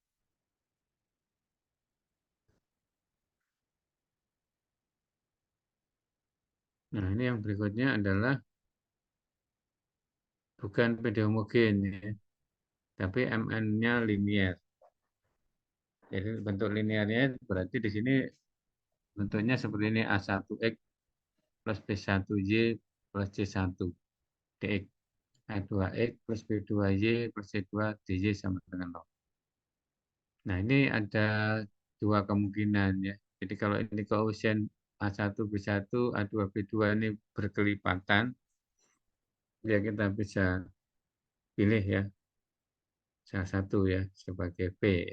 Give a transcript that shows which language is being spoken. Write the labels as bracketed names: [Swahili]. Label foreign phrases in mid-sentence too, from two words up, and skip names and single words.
[Indonesian] Nah, ini yang berikutnya adalah bukan PD homogen ya, tapi MN-nya linear. Jadi bentuk linearnya berarti di sini bentuknya seperti ini A1X plus B1Y plus C1 dx. A2X plus B2Y plus C2 dy sama dengan 0. Nah, ini ada dua kemungkinan ya. Jadi kalau ini koefisien A1 B1, A2 B2 ini berkelipatan, ya kita bisa pilih ya salah satu ya sebagai P ya.